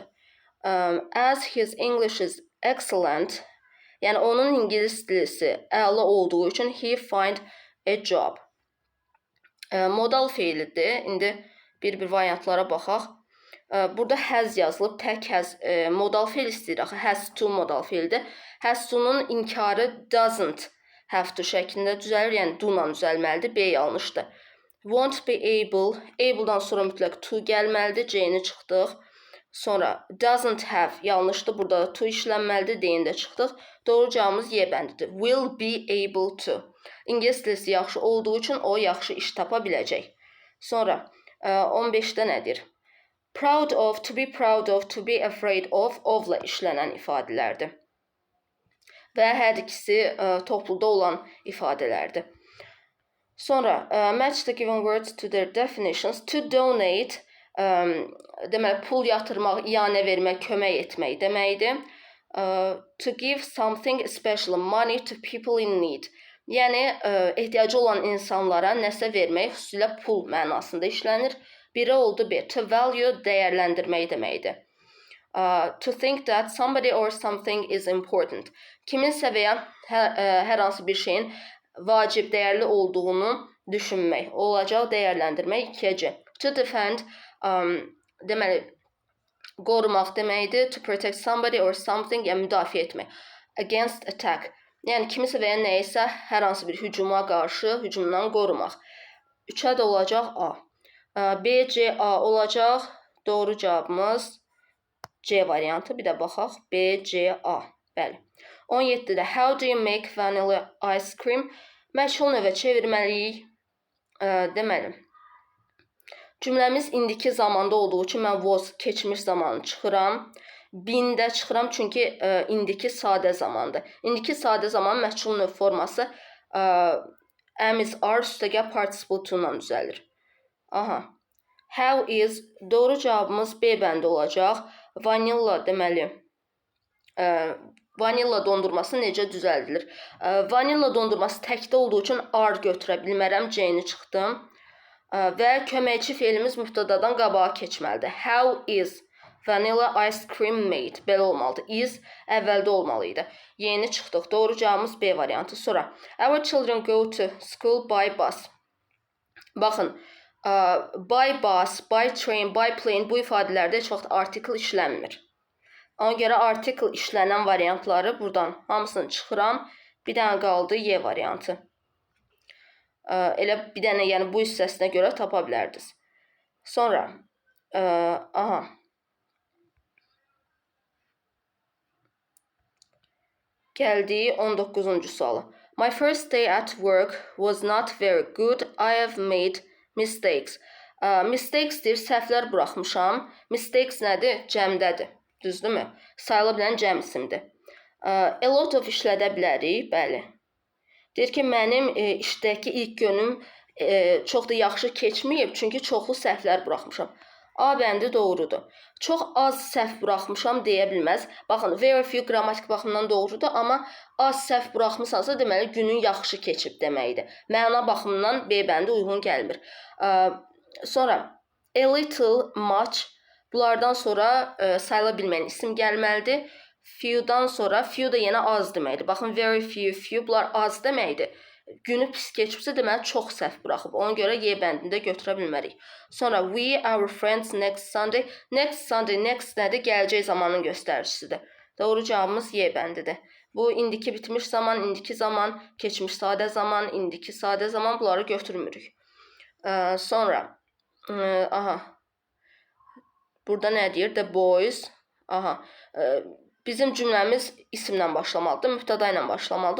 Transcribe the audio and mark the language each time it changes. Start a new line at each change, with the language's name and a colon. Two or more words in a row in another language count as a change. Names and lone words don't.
English: As his English is excellent,
Azerbaijani: yəni onun ingilis dilisi əla olduğu üçün
English: he find a job.
Azerbaijani: Modal feilidir. İndi bir variantlara baxaq. Burada has yazılıb, tək has modal feil istəyir. Axı
English: has to
Azerbaijani: modal feildir.
English: Has to'nun
Azerbaijani: inkarı
English: doesn't have to
Azerbaijani: şəklində düzəlir, yəni do-la düzəlməlidir. B yanlışdır.
English: Won't be able,
Azerbaijani: able'dan sonra mütləq to gəlməlidir. C-ni çıxdıq. Sonra
English: doesn't have
Azerbaijani: yanlışdır. Burada da to işlənməlidir. D-ni də çıxdıq. Doğru cavabımız Y bəndidir.
English: Will be able to.
Azerbaijani: İngilis dilisi yaxşı olduğu üçün o yaxşı iş tapa biləcək. Sonra 15-də nədir?
English: Proud of, to be proud of, to be afraid of-la
Azerbaijani: işlənən ifadələrdir. Və hər ikisi topluda olan ifadələrdir. Sonra
English: match the given words to their definitions. To donate,
Azerbaijani: deməli, pul yatırmaq, iyanə vermək, kömək etmək deməkdir.
English: To give something, especially money, to people in need.
Azerbaijani: Yəni, ehtiyacı olan insanlara nəsə vermək, xüsusilə pul mənasında işlənir. Biri oldu B.
English: To value,
Azerbaijani: dəyərləndirmək deməkdir.
English: To think that somebody or something is important.
Azerbaijani: Kiminsə və ya hər hansı bir şeyin vacib, dəyərli olduğunu düşünmək. Olacaq, dəyərləndirmək 2-ci.
English: To defend,
Azerbaijani: deməli, qorumaq deməkdir.
English: To protect somebody or something,
Azerbaijani: yəni müdafiə etmək.
English: Against attack,
Azerbaijani: yəni kimisə və ya nəyisə hər hansı bir hücuma qarşı hücumdan qorumaq. 3-ə də olacaq A. B, C, A olacaq. Doğru cavabımız C variantı. Bir də baxaq. B, C, A. Bəli. 17-də
English: how do you make vanilla ice cream?
Azerbaijani: Məchul növə çevirməliyik. Deməli, cümləmiz indiki zamanda olduğu üçün mən was keçmiş zamanı çıxıram. Been-də çıxıram çünki indiki sadə zamandır. İndiki sadə zaman məchul növ forması
English: am is are
Azerbaijani: üstəgəl
English: participle to-la
Azerbaijani: düzəlir.
English: Aha. How is,
Azerbaijani: doğru cavabımız B bəndi olacaq. Vanilla deməli, vanilla dondurması necə düzəldilir? Vanilla dondurması təkdə olduğu üçün are götürə bilmərəm, C-ni çıxdım. Və köməkçi feilimiz mübtədadan qabağa keçməlidir.
English: How is vanilla ice cream made?
Azerbaijani: Belə olmalıdır. Is əvvəldə olmalı idi. Yeni çıxdıq. Doğru cavabımız B variantı. Sonra,
English: our children go to school by bus.
Azerbaijani: Baxın,
English: by bus, by train, by plane
Azerbaijani: bu ifadələrdə heç vaxt article işlənmir. Ona görə article işlənən variantları buradan hamısını çıxıram. Bir dənə qaldı Y variantı. Elə bir dənə, yəni bu hissəsinə görə tapa bilərdiniz. Sonra, aha. Gəldik 19-cu sualı.
English: My first day at work was not very good. I have made mistakes. Mistakes
Azerbaijani: deyir, səhvlər buraxmışam. Mistakes nədir? Cəmdədir. Düzdürmü? Sayıla bilən cəm isimdir.
English: A lot of
Azerbaijani: işlədə bilərik, bəli. Deyir ki, mənim işdəki ilk günüm çox da yaxşı keçməyib, çünki çoxlu səhvlər buraxmışam. A bəndi doğrudur. Çox az səhv buraxmışam deyə bilməz. Baxın,
English: very few
Azerbaijani: qrammatik baxımından doğrudur, amma az səhv buraxmışsansa, deməli günün yaxşı keçib deməkdir. Məna baxımından B bəndi uyğun gəlmir. Sonra,
English: a little, much,
Azerbaijani: bunlardan sonra sayıla bilməyən isim gəlməlidir. Few'dan sonra, few da yenə az deməkdir. Baxın,
English: very few,
Azerbaijani: bunlar az deməkdir. Günü pis keçibsə, deməli çox səhv buraxıb. Ona görə Y bəndində götürə bilmərik. Sonra,
English: we, our friends, next Sunday. Next Sunday, next
Azerbaijani: nədir? Gələcək zamanın göstəricisidir. Doğru cavabımız Y bəndidir. Bu, indiki bitmiş zaman, indiki zaman, keçmiş sadə zaman, indiki sadə zaman, bunları götürmürük. Sonra, aha, burada nə deyir?
English: The boys,
Azerbaijani: aha, bizim cümləmiz isimlə başlamalıdır, mübtəda ilə başlamalıdır.